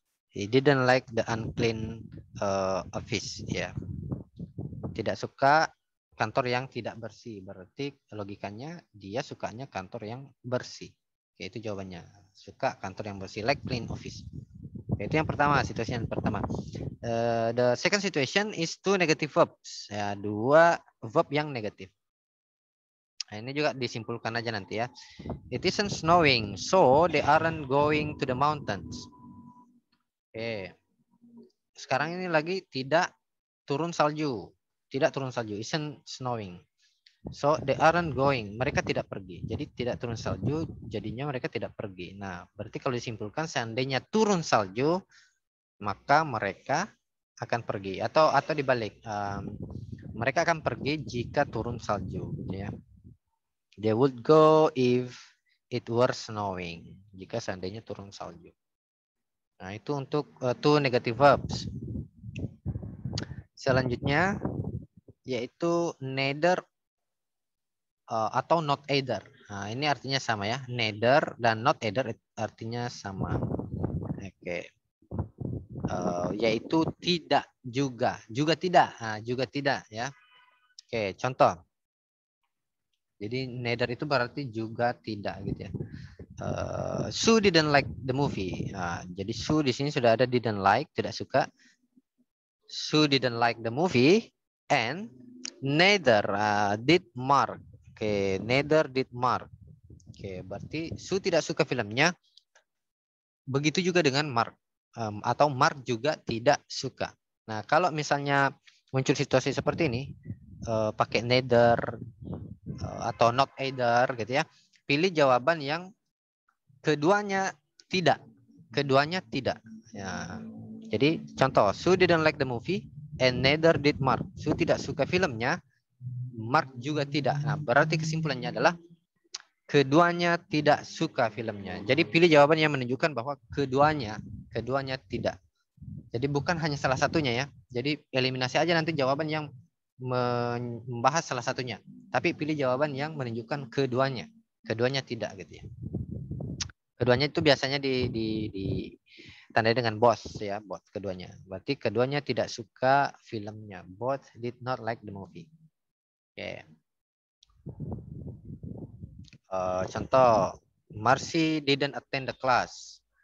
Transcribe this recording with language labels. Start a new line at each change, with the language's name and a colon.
English: He didn't like the unclean office ya.
Indonesian: Tidak suka kantor yang tidak bersih. Berarti logikanya dia sukanya kantor yang bersih. Oke, itu jawabannya. Suka kantor yang bersih,
English: like clean office.
Indonesian: Oke, itu yang pertama, situasi yang pertama.
English: The second situation is two negative verbs.
Indonesian: Ya, dua verb yang negatif. Nah, ini juga disimpulkan aja nanti ya.
English: It isn't snowing, so they aren't going to the mountains. Oke.
Indonesian: Sekarang ini lagi tidak turun salju. Tidak turun salju.
English: Isn't snowing. So they aren't going.
Indonesian: Mereka tidak pergi. Jadi tidak turun salju, jadinya mereka tidak pergi. Nah, berarti kalau disimpulkan seandainya turun salju, maka mereka akan pergi. Atau dibalik. Mereka akan pergi jika turun salju. Ya.
English: They would go if it were snowing.
Indonesian: Jika seandainya turun salju. Nah, itu untuk
English: two negative verbs.
Indonesian: Selanjutnya yaitu neither atau not either. Nah, ini artinya sama ya. Neither dan not either artinya sama. Oke. Yaitu tidak juga. Juga tidak. Nah, juga tidak ya. Oke, contoh. Jadi neither itu berarti juga tidak gitu ya.
English: Sue didn't like the movie.
Indonesian: Nah, jadi Sue di sini sudah ada didn't like, tidak suka.
English: Sue didn't like the movie and neither did Mark. Oke, neither did Mark.
Indonesian: Oke, berarti Sue tidak suka filmnya. Begitu juga dengan Mark. Atau Mark juga tidak suka. Nah, kalau misalnya muncul situasi seperti ini, pakai neither atau not either gitu ya. Pilih jawaban yang keduanya tidak. Keduanya tidak. Ya. Jadi contoh,
English: Sue didn't like the movie and neither did Mark.
Indonesian: Sue tidak suka filmnya, Mark juga tidak. Nah, berarti kesimpulannya adalah keduanya tidak suka filmnya. Jadi pilih jawaban yang menunjukkan bahwa keduanya tidak. Jadi bukan hanya salah satunya ya. Jadi eliminasi aja nanti jawaban yang membahas salah satunya. Tapi pilih jawaban yang menunjukkan keduanya. Keduanya tidak gitu ya. Keduanya itu biasanya ditandai dengan both ya, both keduanya. Berarti keduanya tidak suka filmnya.
English: Both did not like the movie. Oke. Contoh, Marcy didn't attend the class.